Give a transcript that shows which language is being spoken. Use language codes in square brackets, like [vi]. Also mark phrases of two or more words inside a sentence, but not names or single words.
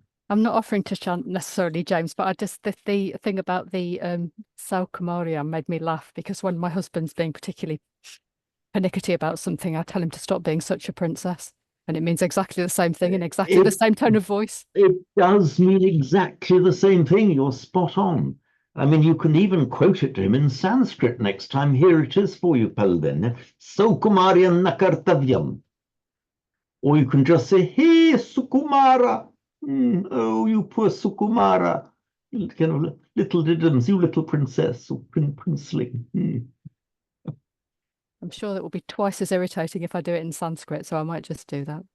[en] I'm not offering to chant necessarily, James, but I just the thing about the Saukumaria made me laugh, because when my husband's being particularly pernickety about something, I tell him to stop being such a princess. And it means exactly the same thing in exactly the same tone of voice. It does mean exactly the same thing. You're spot on. I mean, you can even quote it to him in Sanskrit next time. Here it is for you, Palden. [sa] सौकुमार्यं न कर्तव्यम्. [en] Or you can just say, hey, Sukumara. Oh, you poor Sukumara. Kind of little diddums, you little princess or princeling. I'm sure that will be twice as irritating if I do it in Sanskrit, so I might just do that.